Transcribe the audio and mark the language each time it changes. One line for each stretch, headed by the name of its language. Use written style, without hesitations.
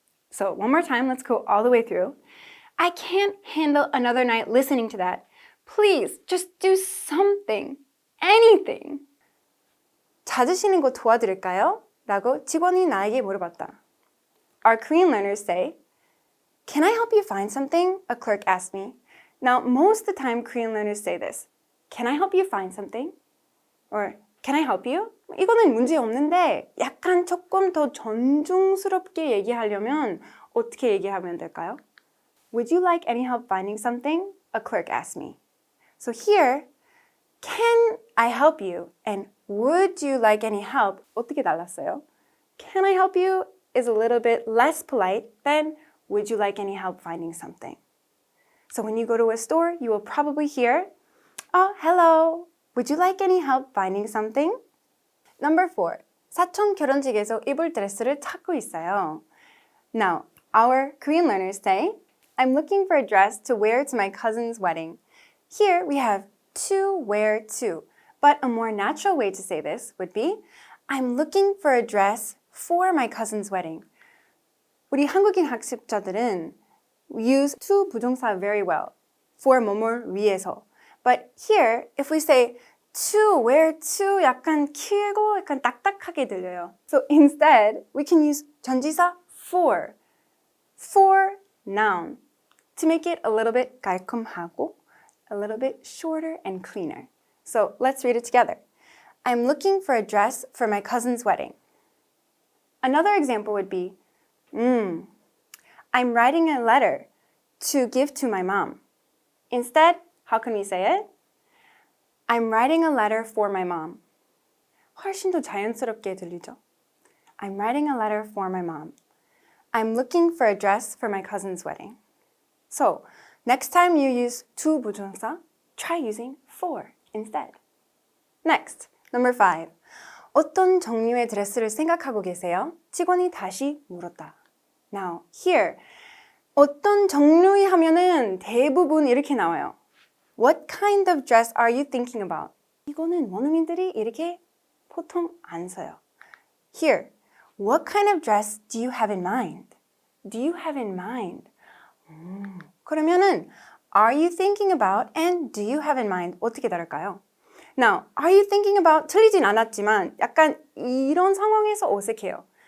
English: So one more time, let's go all the way through. I can't handle another night listening to that. Please, just do something. Anything.
Korean: 찾으시는 거 도와드릴까요? 라고 직원이 나에게 물어봤다.
English: Our Korean learners say, Can I help you find something? A clerk asked me. Now, most of the time Korean learners say this. Can I help you find something? Or Can I help you?
Korean: 이거는 문제 없는데 약간 조금 더 존중스럽게 얘기하려면 어떻게 얘기하면 될까요?
English: Would you like any help finding something? A clerk asked me. So here, can I help you? And would you like any help?
Korean: 어떻게 달랐어요?
English: Can I help you is a little bit less polite than would you like any help finding something? So when you go to a store, you will probably hear, oh, hello. Would you like any help finding something? Number 4.
Korean: 사촌 결혼식에서 입을 드레스를 찾고 있어요.
English: Now, our Korean learners say, I'm looking for a dress to wear to my cousin's wedding. Here we have to wear to, but a more natural way to say this would be, I'm looking for a dress for my cousin's wedding.
Korean: 우리 한국인 학습자들은
English: use to
Korean: 부정사
English: very well. for
Korean: 뭐뭘 위해서.
English: But here, if we say to, where to,
Korean: 약간 길고 약간 딱딱하게 들려요.
English: So instead, we can use 전지사 for noun, to make it a little bit
Korean: 깔끔하고,
English: a little bit shorter and cleaner. So let's read it together. I'm looking for a dress for my cousin's wedding. Another example would be, I'm writing a letter to give to my mom. Instead, how can we say it? I'm writing a letter for my mom.
Korean: 훨씬 더 자연스럽게 들리죠?
English: I'm writing a letter for my mom. I'm looking for a dress for my cousin's wedding. So, next time you use to 부정사, try using for instead. Next, number 5.
Korean: 어떤 종류의 드레스를 생각하고 계세요? 직원이 다시 물었다. Now, here, 어떤 종류의 하면은 대부분 이렇게 나와요.
English: What kind of dress are you thinking about?
Korean: 이거는 원어민들이 이렇게 보통 안 써요.
English: Here, what kind of dress do you have in mind? Do you have in mind?
Korean: 그러면은
English: are you thinking about and do you have in mind
Korean: 어떻게 다를까요?
English: Now, are you thinking about
Korean: 틀리진 않았지만 약간 이런 상황에서 어색해요.